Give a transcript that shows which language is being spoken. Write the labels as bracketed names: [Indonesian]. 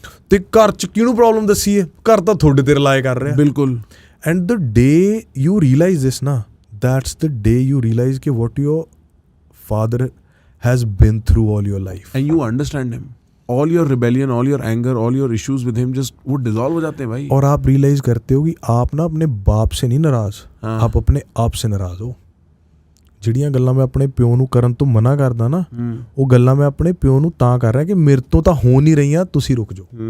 [Punjabi] ਤੇ ਘਰ 'ਚ ਕਿਹਨੂੰ ਪ੍ਰੋਬਲਮ ਦੱਸੀਏ, ਘਰ ਤਾਂ ਤੁਹਾਡੇ ਤੇ ਰਿਲਾਈ ਕਰ ਰਿਹਾ। ਬਿਲਕੁਲ। [English] and the day you realize this ਨਾ, that's the day you realize ਕਿ what your father has been through all your life and you understand him, all your rebellion, all your anger, all your issues with him just [Hindi] वो dissolve हो जाते हैं भाई। और आप realize करते हो कि आप ना अपने बाप से नहीं नाराज, आप अपने आप से नाराज हो। [Punjabi] ਜਿਹੜੀਆਂ ਗੱਲਾਂ ਮੈਂ ਆਪਣੇ ਪਿਓ ਨੂੰ ਕਰਨ ਤੋਂ ਮਨਾ ਕਰਦਾ ਨਾ, ਉਹ ਗੱਲਾਂ ਮੈਂ ਆਪਣੇ ਪਿਓ ਨੂੰ ਤਾਂ ਕਰ ਰਿਹਾ ਕਿ ਮੇਰੇ ਤੋਂ ਤਾਂ ਹੋ ਨਹੀਂ ਰਹੀਆਂ, ਤੁਸੀਂ ਰੁਕ ਜਾਓ।